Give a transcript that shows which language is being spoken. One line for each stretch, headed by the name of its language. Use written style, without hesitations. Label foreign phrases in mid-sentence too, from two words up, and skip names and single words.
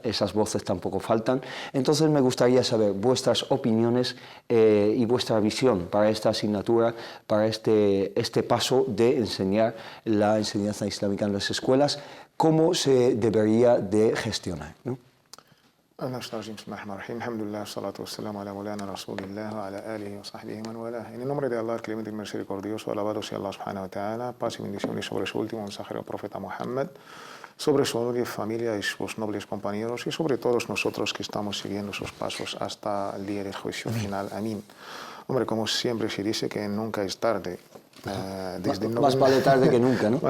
Spanish: Esas voces tampoco faltan. Entonces me gustaría saber vuestras opiniones y vuestra visión para esta asignatura, para este paso de enseñar la enseñanza islámica en las escuelas. ¿Cómo se debería de gestionar, ¿no?
Arabic: الحمد لله، الصلاة والسلام على مولانا رسول الله وعلى آله وصحبه من والاه.
Spanish: En el nombre de Allah, el clemente y misericordioso, alabado sea Allah
Arabic: سبحانه وتعالى,
Spanish: paz y bendiciones sobre su último mensajero, el profeta Muhammad, sobre su honor y familia y sus nobles compañeros, y sobre todos nosotros que estamos siguiendo sus pasos hasta el día del juicio final. Amén. Hombre, como siempre se dice, que nunca es tarde. Más vale tarde que nunca, ¿no?